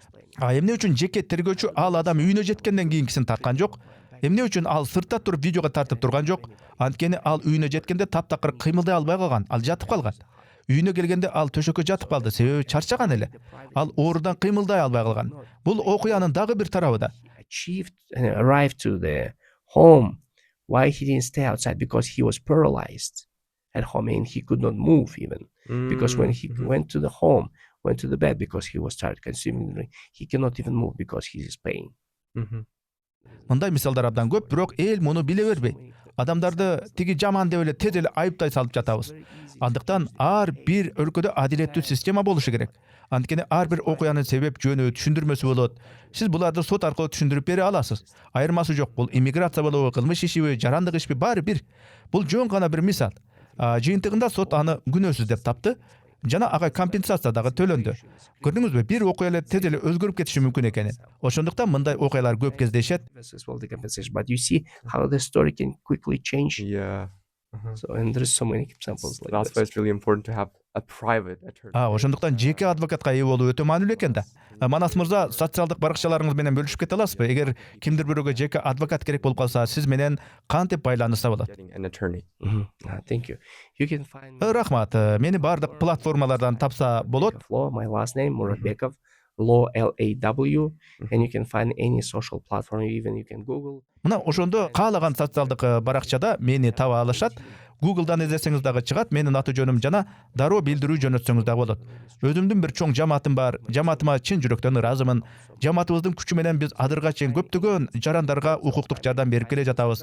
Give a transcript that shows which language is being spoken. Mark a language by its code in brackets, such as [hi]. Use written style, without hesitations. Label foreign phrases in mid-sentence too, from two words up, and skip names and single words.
[ky] Эмне үчүн жеке тергөөчү ал адам үйүнө жеткенден кийинкисин тарткан жок? Эмне үчүн ал сыртта туруп видеого тартып турган жок? Анткени ал үйүнө жеткенде таптакыр кыймылдай албай калган, ал жатып калган. Үйүнө келгенде ал төшөккө жатып калды, себеби чарчаган эле. Ал оорудан кыймылдай албай калган. Бул окуянын дагы бир тарабы да. [en] Achieved and arrived to the home. Why he didn't stay outside? Because he was paralyzed at home and he could not move even. Because when he went to the home, went to the bed because he was tired consuming the drink, he cannot even move because he is pain. [ky] Мындай мисалдар абдан көп, бирок эл муну биле бербейт. Адамдарды тиги жаман деп эле тез эле айыптай салып жатабыз. Андыктан ар бир өлкөдө адилеттүү система болушу керек. Анткени ар бир окуянын себеп жөнү, түшүндүрмөсү болот. Сиз буларды сот аркылуу түшүндүрүп бере аласыз. Айырмасы жок, бул иммиграция болобу, кылмыш ишиби, жарандык ишпи, баары бир. Бул жөн гана бир мисал. Жыйынтыгында сот аны күнөөсүз деп тапты. Жана ага компенсация дагы төлөндү. Көрдүңүзбү, бир окуя эле тез эле өзгөрүп кетиши мүмкүн экенин. Ошондуктан мындай окуялар көп кездешет. [en] As well the compensation, but you see how the story can quickly change. Yeah. So and there's so many examples like That's why this. it's really important to have a private attorney. [ky] Ошондуктан жеке адвокатка ээ болуу өтө маанилүү экен да. Манас мырза, социалдык баракчаларыңыз менен бөлүшүп кете аласызбы? Эгер кимдир бирөөгө жеке адвокат керек болуп калса, сиз менен кантип байланышса болот? [en] Getting an attorney. Thank you. You can find [ky] Рахмат. Мени баардык платформалардан тапса болот. [en] Law, my last name, Muratbekov, Law LAW, and you can find any social platform, even you can Google. [ky] Мына ошондо каалаган социалдык баракчада мени таба алышат. Google'дан излесеңиз дагы чыгат. Менин аты жөнүм жана дароо билдирүү жөнөтсөңүз дагы болот. Өзүмдүн бир чоң жамаатым бар. Жамаатыма чын жүрөктөн ыраазымын. Жамаатыбыздын күчү менен биз адырга чейин көптөгөн жарандарга укуктук жардам берип келе жатабыз.